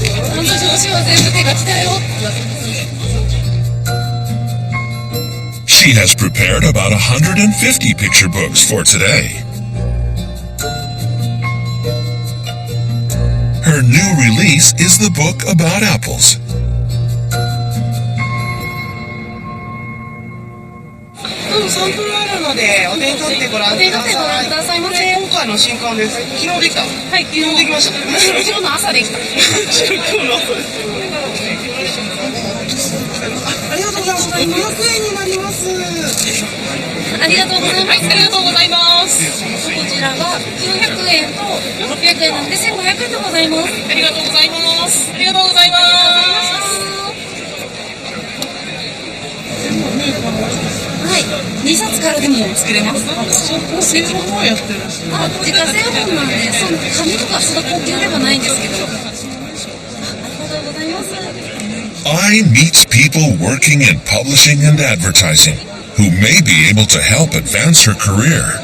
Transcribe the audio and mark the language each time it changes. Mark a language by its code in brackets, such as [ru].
[ja] 半年越しは全部手書きだよ。 [en] She has prepared about 150 picture books for today. Her new release is the book about apples. [ja] サンプルあるのでお手に取ってご覧ください。これ今回の新刊です。昨日できた。はい、昨日できました。今日の朝できた。今日の朝です。ありがとうございます。 500円になります。ありがとうございます。ありがとうございます。こちらが900円と600円なんで1500円でございます。ありがとうございます。ありがとうございます。はい、2冊からでも作れます。製本もやってるし。自家製本なんで、その紙とかそんな高級ではないんですけど。ありがとうございます。 [en] I meets people working in publishing and advertising who may be able to help advance her career.